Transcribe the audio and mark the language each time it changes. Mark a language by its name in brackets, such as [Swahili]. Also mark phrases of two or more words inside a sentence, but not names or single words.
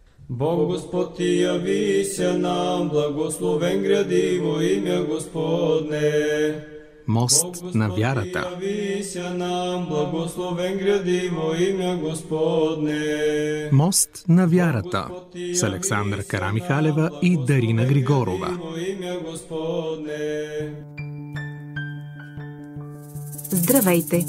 [Church Slavic] Бог Господ ти явися нам, благословен гради во имя Господне. [Bulgarian] Мост на вярата. Мост на вярата с Александра Карамихалева и Дарина Григорова. Здравейте!